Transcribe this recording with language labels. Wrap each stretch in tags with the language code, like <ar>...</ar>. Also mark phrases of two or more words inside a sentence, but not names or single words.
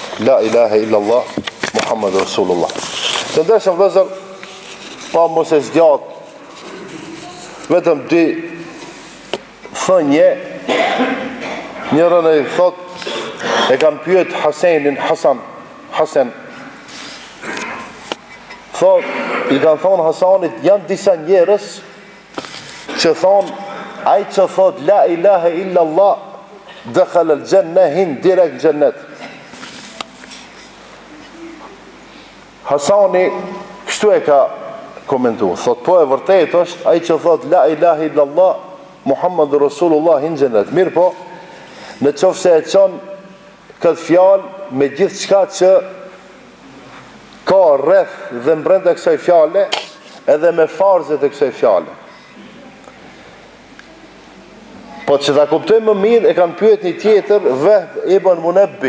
<ar>لا إله إلا الله محمد رسول الله.</ar> <sq>Të ndershëm vëllezër, pa mos e zgjat, vetëm dy thënje. Njërën e thot, e kanë pyet Hasan, thot, i kanë thonë Hasanit, janë disa njerëz që thonë, ai që thot</sq> <ar>لا إله إلا الله دخل الجنة,</ar> <sq>hin direkt xhennet. Hasani kështu e ka komentuar, thot, po e vërtet është ai që thot</sq> <ar>لا إله إلا الله محمد رسول الله</ar> <sq>hin xhennet. Mirë po, në qoftë se e çon këtë fjalë me gjithë çka që ka rreth dhe brenda kësaj fjale, edhe me farzet e kësaj fjale. Po që ta kuptojmë më mirë, e kanë pyet një tjetër, Vehb ibn Munabbi.</sq>